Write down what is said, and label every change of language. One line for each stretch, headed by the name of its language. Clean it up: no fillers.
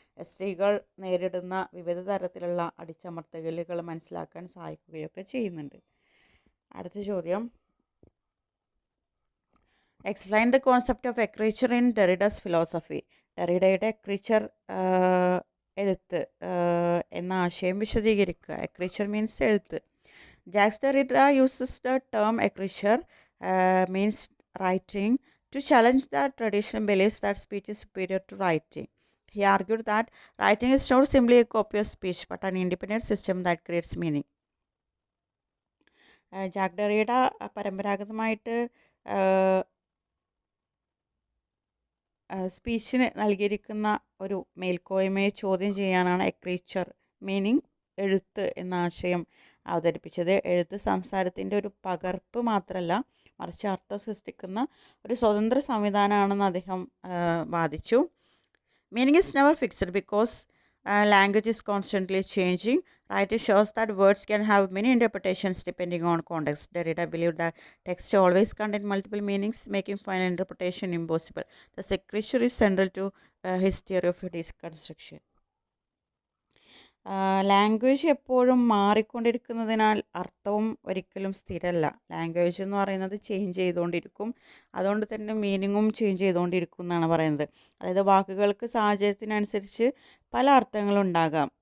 Malayalam: സ്ത്രീകൾ നേരിടുന്ന വിവിധ തരത്തിലുള്ള അടിച്ചമർത്തലുകൾ മനസ്സിലാക്കാൻ സഹായിക്കുകയൊക്കെ ചെയ്യുന്നുണ്ട്. അടുത്ത ചോദ്യം,
English: Explain the concept of ecriture in Derrida's philosophy.
Malayalam: ഡെറിഡയുടെ എക്രീച്ചർ എഴുത്ത് എന്ന ആശയം വിശദീകരിക്കുക. എക്രീച്ചർ
English: means
Malayalam: എഴുത്ത്.
English: Jacques Derrida uses the term ecriture means writing to challenge the traditional beliefs that speech is superior to writing. He argued that writing is not simply a copy of speech but an independent system that creates meaning.
Malayalam: Jack Derrida പരമ്പരാഗതമായിട്ട് സ്പീച്ചിന് നൽകിയിരിക്കുന്ന ഒരു മേൽക്കോയ്മയെ ചോദ്യം ചെയ്യാനാണ് എക്രീച്ചർ meaning എഴുത്ത് എന്ന ആശയം അവതരിപ്പിച്ചത്. എഴുത്ത് സംസാരത്തിൻ്റെ ഒരു പകർപ്പ് മാത്രമല്ല, മറിച്ച് അർത്ഥം സൃഷ്ടിക്കുന്ന ഒരു സ്വതന്ത്ര സംവിധാനമാണെന്ന് അദ്ദേഹം വാദിച്ചു.
English: Meaning is never fixed because language is constantly changing. Writing shows that words can have many interpretations depending on context. Derrida believed that text always contains multiple meanings, making final interpretation impossible. Thus, literature is central to his theory of deconstruction.
Malayalam: Language എപ്പോഴും മാറിക്കൊണ്ടിരിക്കുന്നതിനാൽ അർത്ഥവും ഒരിക്കലും സ്ഥിരമല്ല. Language എന്ന് പറയുന്നത് change ചെയ്തുകൊണ്ടിരിക്കും. അതുകൊണ്ട് തന്നെ മീനിങ്ങും change ചെയ്തുകൊണ്ടിരിക്കും എന്നാണ് പറയുന്നത്. അതായത് വാക്കുകൾക്ക് സാഹചര്യത്തിനനുസരിച്ച് പല അർത്ഥങ്ങളുണ്ടാകാം.